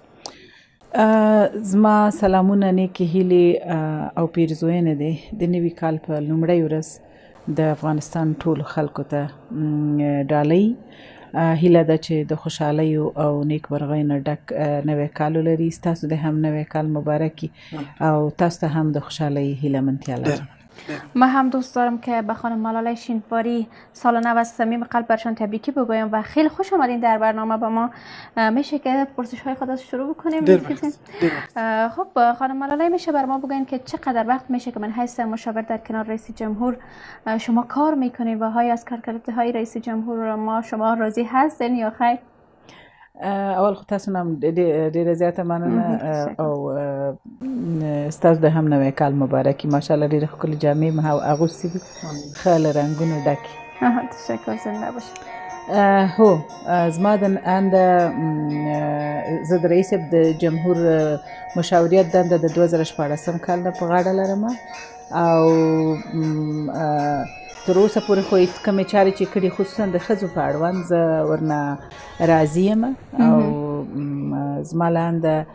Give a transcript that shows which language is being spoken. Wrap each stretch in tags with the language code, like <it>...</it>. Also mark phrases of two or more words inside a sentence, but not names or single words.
<ps>زما سلامونه، نیکې هیلې او پیرزوینې دي د نوي کال په لومړۍ ورځ د افغانستان ټولو خلکو ته ډالۍ. هیله ده چې د خوشحالیو او نیکمرغۍ نه ډک نوی کال ولري. ستاسو د هم نوی کال مبارکی او تاسو ته هم د خوشحالی هیله‌مندتیا لرم.</ps> <fa>من هم دوست دارم که به خانم ملالای شینواری سال نو از صمیم قلب برشان تبریکی بگویم و خیلی خوش آمدین در برنامه با ما. میشه که پرسش های خود شروع بکنیم؟ خب خانم ملالای، میشه بر ما بگوین که چقدر وقت میشه که من حیث مشاور در کنار رئیس جمهور شما کار میکنین و های از کارکردهای رئیس جمهور ما شما راضی هستین یا خیر؟</fa> <ps>اول خو تاسو نام ډیره زیاته مننه او ستاسو د هم نوی کال مبارکي. ماشاءالله ډیره ښکلې جامې مې اغوستې دي، ښه له رنګونو ډکې.</ps> <fa>تشکر، زنده باشید.</fa> <ps>هو زما د زه د رئیس د جمهور مشاوریت دنده د 2014 کال نه په غاړه لرم او تر اوسه پورې خو کومې چارې چې کړي خصوصا د ښځو په اړوند زه ورنه راضي یم او زما لاندې</ps>